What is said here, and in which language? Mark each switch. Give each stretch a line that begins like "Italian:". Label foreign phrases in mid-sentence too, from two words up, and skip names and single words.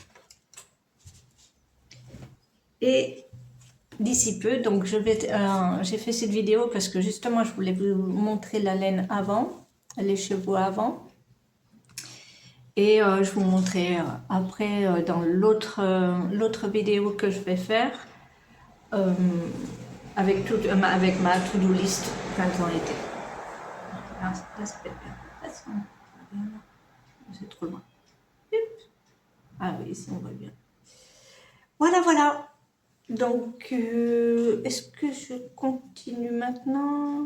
French: Et d'ici peu, donc j'ai fait cette vidéo parce que justement, je voulais vous montrer la laine avant, les chevaux avant. Et je vous montrerai après dans l'autre vidéo que je vais faire avec ma
English: to-do list
French: printemps-été. Là, ça peut être bien. C'est trop loin. Ah oui, ici on voit bien. Voilà, voilà. Donc, est-ce que je continue maintenant?